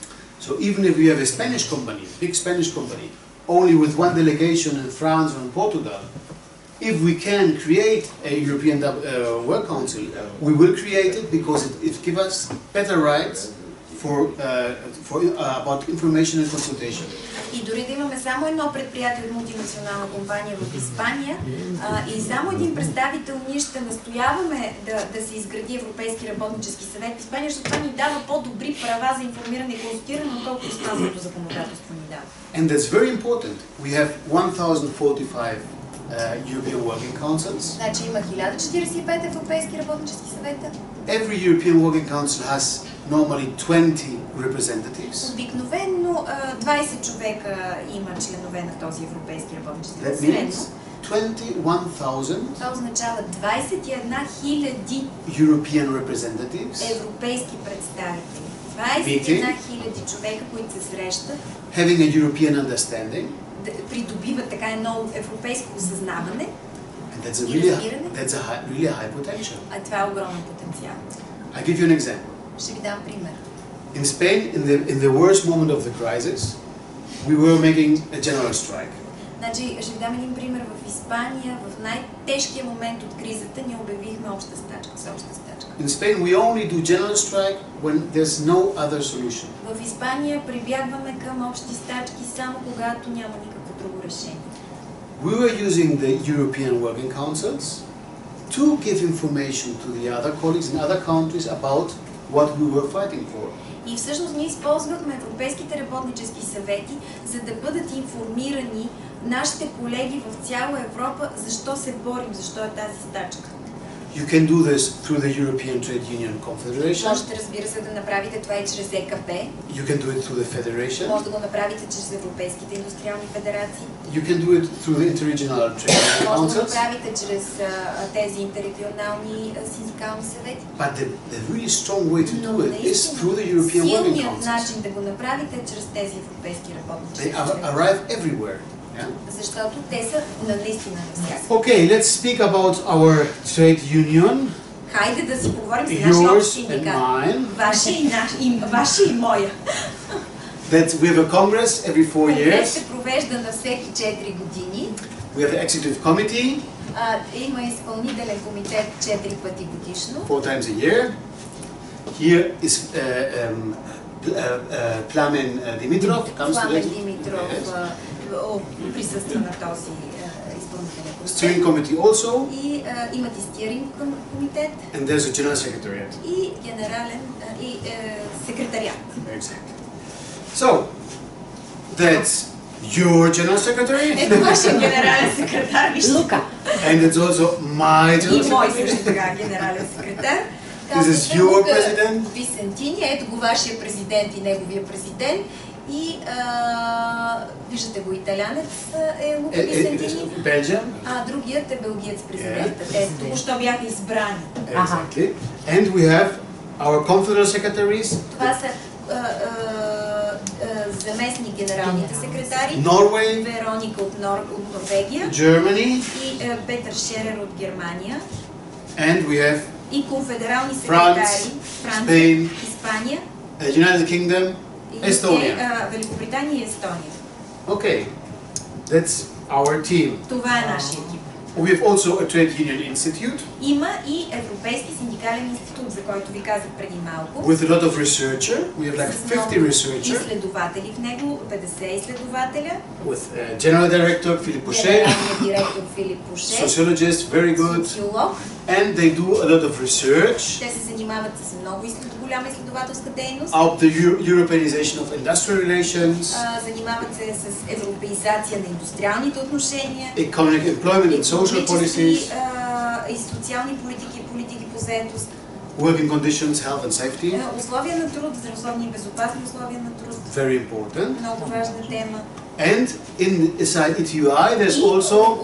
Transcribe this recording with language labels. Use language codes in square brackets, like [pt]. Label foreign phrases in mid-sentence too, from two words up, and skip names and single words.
[en] So even if we have a Spanish company, big Spanish company, only with one delegation in France or in Portugal, if we can create a European Work Council, we will create it because it gives us better rights about information and consultation. [bg] И дори да имаме само едно предприятие от мултинационална компания в Испания и само един представител, ние ще настояваме да се изгради Европейски работнически съвет в Испания, защото това ни дава по-добри права за информиране и консултиране, отколкото испанското законодателство ни дава. [en] And that's very important. We have 1045 European Working Councils. [bg] Значи има 1045 европейски работнически съвета. [en] Every European Working Council has normally 20 representatives. [bg] Обикновено 20 човека има членове на този европейски работнически [en] That [bg] съвет. [en] means 21,000 [bg] Това означава 21 000 [en] European representatives [bg] европейски представители. 21 000 човека, които се срещат, [en] having a European understanding. [bg] Придобиват така едно европейско осъзнаване. [en] And that's a really high potential. [bg] А това е огромен потенциал. [en] I give you an example. [bg] Ще ви дам пример. [en] In Spain, in the worst moment of the crisis, we were making a general strike. [bg] Значи, ще ви дам един пример. В Испания, в най-тежкия момент от кризата, ние обявихме обща стачка, всеобща стачка. [en] In Spain, we only do general strike when there's no other solution. [bg] В Испания прибягваме към общи стачки само когато няма никакво друго решение. [en] we were using the European Working Councils to give information to the other colleagues in other countries about what we were fighting for. [bg] И всъщност ние използвахме европейските работнически съвети, за да бъдат информирани нашите колеги в цяла Европа защо се борим, защо е тази стачка. [en] You can do this through the European Trade Union Confederation. [bg] Можете, разбира се, да направите това и чрез ЕКП. [en] You can do it through the Federation. [bg] Може да го направите чрез европейските индустриални федерации. [en] You can do it through the Interregional Trade Union [bg] Може да го [en] Councils. [bg] направите чрез тези интеррегионални синдикални съвети. [en] But the really strong way to [bg] Но [en] do it is [bg] наистина [en] through the European Working [bg] силният [en] Councils. [bg] начин да го направите е чрез тези европейски работнически [en] They [bg] съвети. [en] arrive everywhere. Yeah? [bg] Защото те са наистина навсякъде. [en] Okay, let's speak about our trade union. [bg] Хайде да си поговорим за нашия [en] Yours [bg] общ [en] and [bg] синдикат. [en] mine. [bg] Вашия и моя. [en] That we have a congress every 4 [bg] Конгрес [en] years. [bg] се провежда на всеки 4 години. [en] We have the executive committee [bg] Има изпълнителен комитет 4 пъти годишно. [en] 4 times a year. Here is Plamen Dimitrov comes to Пламен it. Димитров Yes. [bg] присъства на този изпълнителен [en] Steering [bg] комитет. [en] committee also, [bg] И имат и стиринг комитет, [en] and there's a general secretariat. [bg] и генерален и секретариат. [en] Exactly. So, that's your general secretary, [bg] Ето вашия генерален секретар, вижте. Лука. [en] and it's also my general [bg] И мой [en] secretary. [bg] също така генерален секретар. [en] This is [bg] Казвате [en] your Лука president. [bg] Висентини, ето го вашия президент и неговия президент. И виждате го, италянец е Лука Висентини, Belgium. а другият е белгиец президента. Те току-що бяха избрани. [en] Exactly. And we have our confederal secretaries, [bg] Това са заместник генералните секретари. Norway, Вероника от Норвегия Germany, и Петър Шерер от Германия. [en] and we have [bg] И конфедерални секретари Франция, Spain, Испания, United Kingdom, и Estonia. Великобритания и Естония. [en] Okay, that's our team. [bg] Това е нашия екип. [en] We have also a trade union institute [bg] Има и Европейски синдикален институт, за който ви казах преди малко. [en] with a lot of researcher. We have like [bg] С много [en] 50 researchers [bg] изследователи в него, 50 изследователя. [en] with General Director Philippe Pochet, [bg] Генералният директор Филип Поше, [en] sociologist, very good, [bg] социолог. [en] and they do a lot of research [bg] Те се занимават с много голяма изследователска дейност. [en] of the Europeanization of industrial relations, [bg] Занимават се с европеизация на индустриалните отношения, [en] economic employment and social [bg] икономически [en] policies, [bg] и социални политики, политики по заетост, [en] working conditions, health and safety, [bg] условия на труд, здравословни и безопасни условия на труд. [en] very important. [bg] Много важна тема. [en] And inside ETUI there's [bg] И [en] also